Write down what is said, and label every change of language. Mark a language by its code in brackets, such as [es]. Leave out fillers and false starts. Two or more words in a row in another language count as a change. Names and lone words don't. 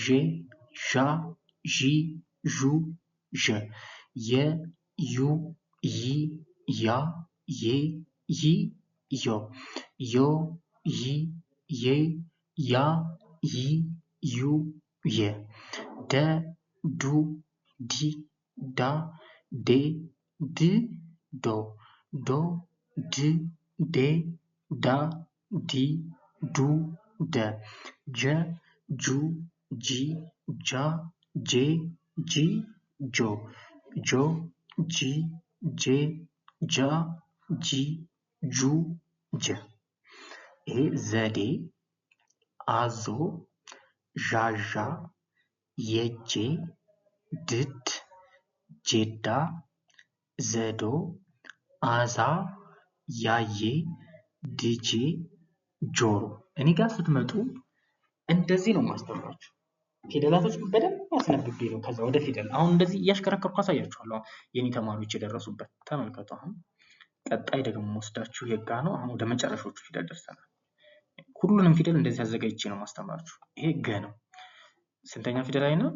[am] ዣ ዢ ዡ ዠ የ ዩ ይ ያ ዬ ይ ዮ ዮ ይ ዬ ያ ይ ዩ የ ደ ዱ ዲ ዳ ዴ ድ ዶ ዶ ድ ዴ ዳ ዲ ዱ ደ ጀ ጁ ጂ ጃ ጄ ጂ ጆ ጆ ጂ ጄ ጃ ጂ ጁ ጀ ይሄ ዘዴ አዞ ዣዣ የጄ ድድ ጄዳ ዘዶ አዛ ያዬ ድጄ ጆሮ እኔ ጋር ስትመጡ እንደዚህ ነው ማስተምራችሁ። ፊደላቶች በደንብ አስነብቤ ነው ከዛ ወደ ፊደል አሁን እንደዚህ እያሽከረከርኩ አሳያችኋለሁ። የኔ ተማሪዎች የደረሱበት ተመልከቱ። አሁን ቀጣይ ደግሞ ወስዳችሁ የጋ ነው። አሁን ወደ መጨረሻዎቹ ፊደል ደርሰናል። ሁሉንም ፊደል እንደዚህ አዘጋጅቼ ነው ማስተምራችሁ። ይሄ ገ ነው። ስንተኛ ፊደል ላይ ነው?